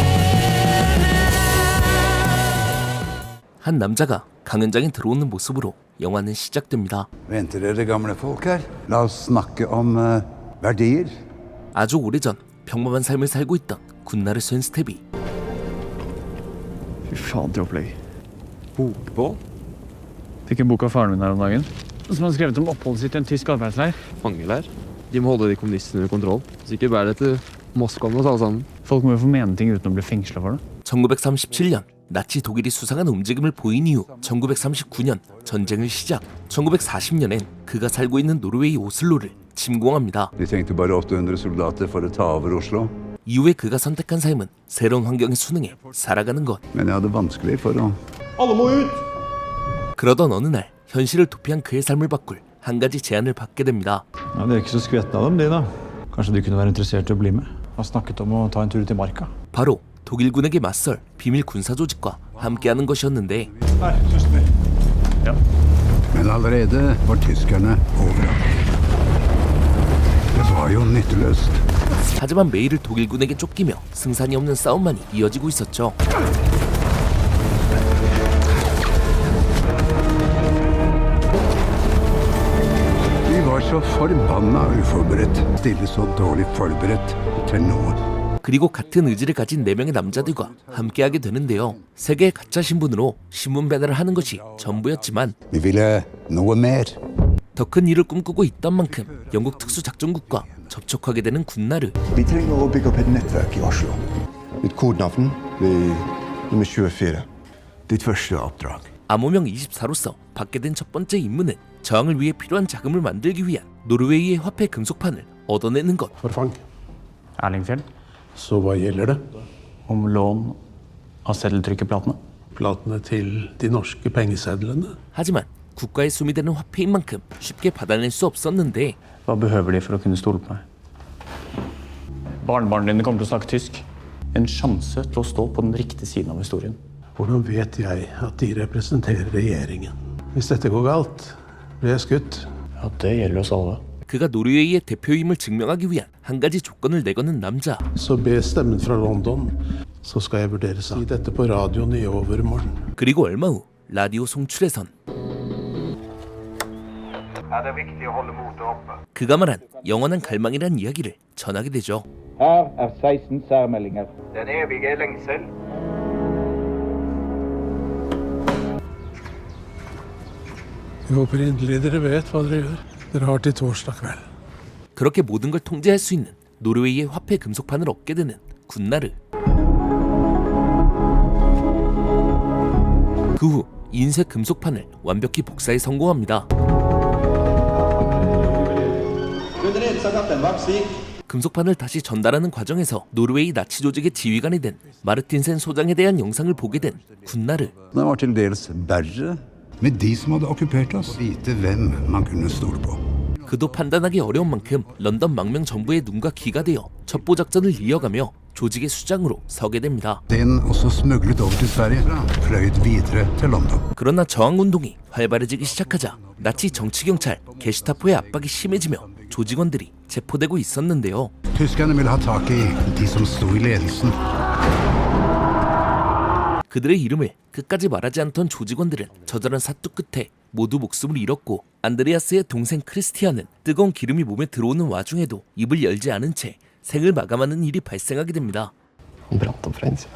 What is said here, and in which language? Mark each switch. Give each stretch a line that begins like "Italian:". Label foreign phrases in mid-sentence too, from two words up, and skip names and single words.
Korean: 한 남자가 강연장에 들어오는 모습으로 영화는 시작됩니다. 아주 오래전 평범한 삶을 살고 있던 군나르 쏜스테비.
Norwegian: Fy faen til opplegg. Bokbål? Fikk en bok av faren min her om dagen, som har skrevet om oppholdet sitt i en tysk arbeidsleir. Fangeleir. De må holde de kommunistene under kontroll. Så ikke bær det til Moskva med oss alle sammen. Folk må jo få mene ting uten å bli fengsla for det.
Korean: 1937년 나치 독일이 수상한 움직임을 보인 이후 1939년 전쟁을 시작. 1940년엔 그가 살고 있는 노르웨이 오슬로를 침공합니다. 이후에 그가 선택한 삶은 새로운 환경에 순응해 살아가는 것. 그러던 어느 날 현실을 도피한 그의 삶을 바꿀 한 가지 제안을 받게 됩니다.
Norwegian: Ja, de er ikke så skvetten av dem, de da. Kanskje de kunne være interessert i å bli med. Har snakket om å ta en tur til marka.
Korean: 바로 독일군에게 맞설 비밀 군사 조직과 함께하는 것이었는데.
Norwegian: Ja. Men allerede var tyskerne overalt. Det var jo nytteløst.
Korean: 하지만 매일을 독일군에게 쫓기며 승산이 없는 싸움만이 이어지고 있었죠.
Norwegian: Vi var så forbanna uforberedt. Stille så dårlig forberedt til noe.
Korean: 그리고 같은 의지를 가진 4명의 남자들과 함께하게 되는데요. 세계의 가짜 신분으로 신문 배달을 하는 것이 전부였지만
Norwegian: Vi ville noe mer.
Korean: 더 큰 일을 꿈꾸고 있던 만큼 영국 특수작전국과 접촉하게 되는 군나르.
Norwegian: Vi trenger å bygge opp et nettverk i Oslo. Ditt kodenavn blir nummer 24. Ditt første oppdrag.
Korean: 암호명 24로서 받게 된 첫 번째 임무는 저항을 위해 필요한 자금을 만들기 위한 노르웨이의 화폐 금속판을 얻어내는 것.
Norwegian: Erlingfjell. Så hva gjelder det? Om lån av seddeltrykkeplatene. Platene til de norske pengesedlene?
Korean: 하지만 국가의 숨이 되는 화폐인 만큼 쉽게 받아낼 수 없었는데.
Norwegian: Hva behøver de for å kunne stole på meg? Barnebarnet dine kommer til å snakke tysk. En sjanse til å stå på den riktige siden av historien. Hvordan vet jeg at de representerer regjeringen? Hvis dette går galt, blir jeg skutt. Ja, det gjelder oss alle.
Korean: 그가 노르웨이의 대표임을 증명하기 위한 한 가지 조건을 내거는 남자.
Norwegian: Så be stemmen fra London, så skal jeg vurdere saken. Si dette på radioen i overmorgen.
Korean: 그리고 얼마 후 라디오 송출에선 그가 말한 영원한 갈망이란 이야기를 전하게 되죠.
Norwegian: Her er 16 særmeldinger. Den evige lengsel. Jeg håper inderlig dere vet hva dere gjør. Dere har til torsdag kveld.
Korean: 그렇게 모든 걸 통제할 수 있는 노르웨이의 화폐 금속판을 얻게 되는 군나르. 그 후 인쇄 금속판을 완벽히 복사에 성공합니다. 금속판을 다시 전달하는 과정에서 노르웨이 나치 조직의 지휘관이 된 마르틴센 소장에 대한 영상을 보게 된 군나르.
Norwegian: Det var til dels verre med de som hadde okkupert oss. Vite hvem man kunne stole på.
Korean: 그도 판단하기 어려운 만큼 런던 망명 정부의 눈과 귀가 되어 첩보 작전을 이어가며 조직의 수장으로 서게 됩니다.
Norwegian: Den også smuglet over til Sverige, fløyet videre til London.
Korean: 그러나 저항운동이 활발해지기 시작하자 나치 정치경찰 게슈타포의 압박이 심해지며 조직원들이 체포되고 있었는데요.
Norwegian: Tyskerne ville ha tak i de som sto i ledelsen.
Korean: 그들의 이름을 끝까지 말하지 않던 조직원들은 처절한 사투 끝에 모두 목숨을 잃었고, 안드레아스의 동생 크리스티안은 뜨거운 기름이 몸에 들어오는 와중에도 입을 열지 않은 채 생을 마감하는 일이 발생하게 됩니다.
Norwegian: Brant opp fra innsida.